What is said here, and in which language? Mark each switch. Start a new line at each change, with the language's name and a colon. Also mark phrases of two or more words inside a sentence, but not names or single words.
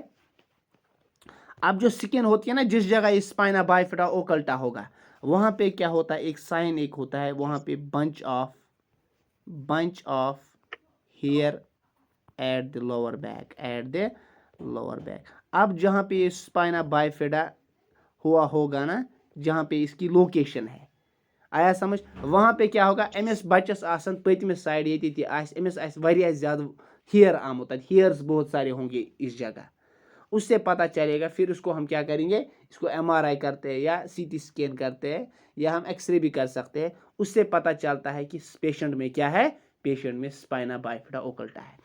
Hindi: अब जो स्किन होती है ना, जिस जगह
English: spina bifida occulta
Hindi: होगा वहां पे क्या होता है, एक साइन एक होता है, वहां पे
English: bunch of hair at the lower back,
Hindi: अब जहां पे ये
English: spina bifida
Hindi: हुआ होगा ना, जहां पे इसकी लोकेशन है, आया समझ? वहां पे क्या होगा,
Kashmiri: अमिस बच्चस आसन पतम साइड ये अमिस वारिया ज्यादा हेयर आमुत,
Hindi: हेयर्स बहुत सारे होंगे इस जगह, उससे पता चलेगा। फिर उसको हम क्या करेंगे, इसको एमआरआई करते हैं या
English: CT scan
Hindi: करते हैं या हम एक्सरे भी कर सकते हैं, उससे पता चलता है कि पेशेंट में क्या है, पेशेंट में
English: spina bifida occulta
Hindi: है।